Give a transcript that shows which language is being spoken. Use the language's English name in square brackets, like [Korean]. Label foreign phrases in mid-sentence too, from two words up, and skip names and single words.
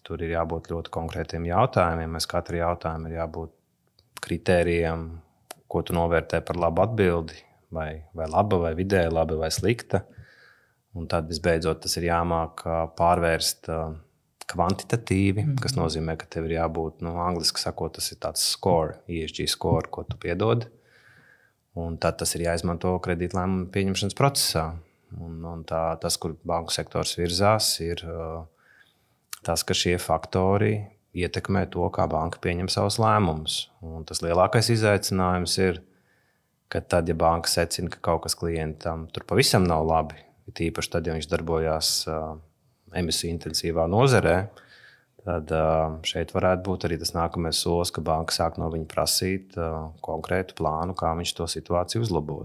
[Latvian] Tur ir jābūt ļoti konkrētiem jautājumiem. Mēs katru jautājumu ir jābūt kritērijiem, ko tu novērtē par labu atbildi, vai laba, vai vidēji laba, vai slikta. Un tad visbeidzot tas ir jāmāk pārvērst kvantitatīvi, kas nozīmē, ka tev ir jābūt, angliski sakot, tas ir tāds [English] score, ESG score, [Latvian] ko tu piedod. Un tad tas ir jāizmanto kredītlēmumu pieņemšanas procesā. Un tas, kur banku sektors virzās, ir tas, ka šie faktori ietekmē to, kā banka pieņem savus lēmumus. Un tas lielākais izaicinājums ir, ka tad, ja banka secina, ka kaut kas klientam tur pavisam nav labi, tīpaši tad, ja viņš darbojās emisiju intensīvā nozarē, tad šeit varētu būt arī tas nākamais solis, ka banka sāk no viņa prasīt konkrētu plānu, kā viņš to situāciju uzlabos.